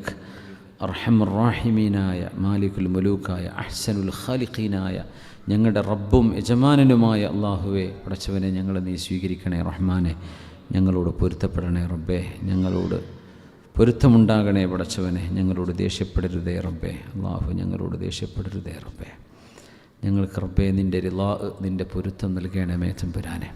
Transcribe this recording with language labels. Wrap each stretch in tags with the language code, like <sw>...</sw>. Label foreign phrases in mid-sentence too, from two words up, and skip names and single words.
<ar>أرحم الراحمين يا مالك الملوك يا أحسن الخالقين يا</ar> <ml>ഞങ്ങളുടെ റബ്ബും യജമാനനുമായ അള്ളാഹുവെ, പടച്ചവനെ ഞങ്ങളെ നീ സ്വീകരിക്കണേ റഹ്മാനെ. ഞങ്ങളോട് പൊരുത്തപ്പെടണേ റബ്ബേ, ഞങ്ങളോട് പൊരുത്തമുണ്ടാകണേ പടച്ചവനെ. ഞങ്ങളോട് ദേഷ്യപ്പെടരുതേ റബ്ബേ. അള്ളാഹു ഞങ്ങളോട് ദേഷ്യപ്പെടരുതേ റബ്ബേ. ഞങ്ങൾക്ക് റബ്ബേ നിൻ്റെ റിളാ, നിൻ്റെ പൊരുത്തം നൽകണമേ തമ്പുരാനെ.</ml>